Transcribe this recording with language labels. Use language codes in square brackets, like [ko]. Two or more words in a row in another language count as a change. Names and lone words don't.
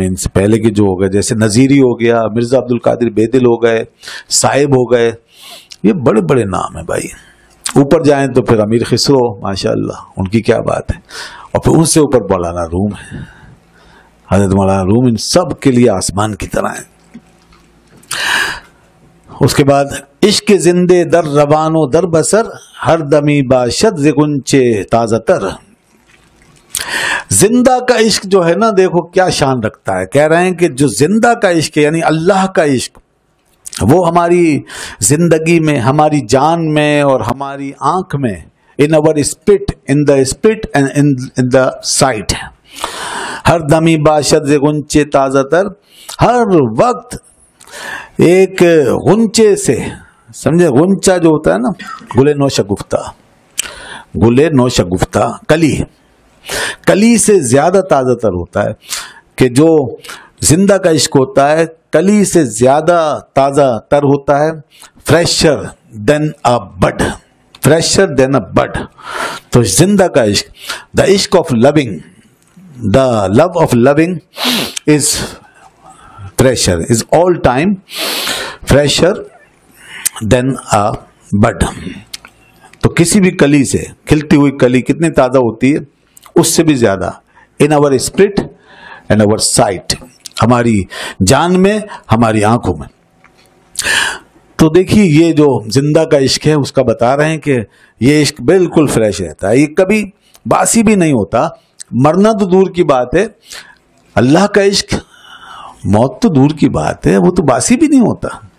[ur] ان سے پہلے کے جو ہو گئے جیسے نظیری ہو گیا, مرزا عبد القادر بیدل ہو گئے, صاحب ہو گئے, یہ بڑے بڑے نام ہیں بھائی. اوپر جائیں تو پھر امیر خسرو, ماشاءاللہ ان کی کیا بات ہے. اور پھر ان سے اوپر مولانا روم ہے, حضرت مولانا روم ان سب کے لیے آسمان کی طرح ہیں. اس کے بعد [fa] عشق زندے در روان و در بسر, ہر دمی باشد ز غنچے تازہ تر. [ur] زندہ کا عشق جو ہے نا, دیکھو کیا شان رکھتا ہے. کہہ رہے ہیں کہ جو زندہ کا عشق ہے یعنی اللہ کا عشق, وہ ہماری زندگی میں, ہماری جان میں اور ہماری آنکھ میں, [en] in our spirit, in the spirit and in the sight. [fa] ہر دمی باشد ز غنچے تازہ تر, [ur] ہر وقت ایک غنچے سے, سمجھے غنچہ جو ہوتا ہے نا, گلے نوشگفتہ, گلے نوشگفتہ کلی, کلی سے زیادہ تازہ تر ہوتا ہے. کہ جو زندہ کا عشق ہوتا ہے کلی سے زیادہ تازہ تر ہوتا ہے. [en] fresher than a bud, fresher than a bud. [ur] تو زندہ کا عشق, [en] the ishq of living, the love of living is fresher, is all time fresher than a bud. [ur] تو کسی بھی کلی سے, کھلتی ہوئی کلی کتنی تازہ ہوتی ہے, اس سے بھی زیادہ [en] in our spirit and our sight, [ur] ہماری جان میں, ہماری آنکھوں میں. تو دیکھیے یہ جو زندہ کا عشق ہے اس کا بتا رہے ہیں کہ یہ عشق بالکل فریش رہتا ہے, یہ کبھی باسی بھی نہیں ہوتا. مرنا تو دور کی بات ہے, اللہ کا عشق, موت تو دور کی بات ہے, وہ تو باسی بھی نہیں ہوتا.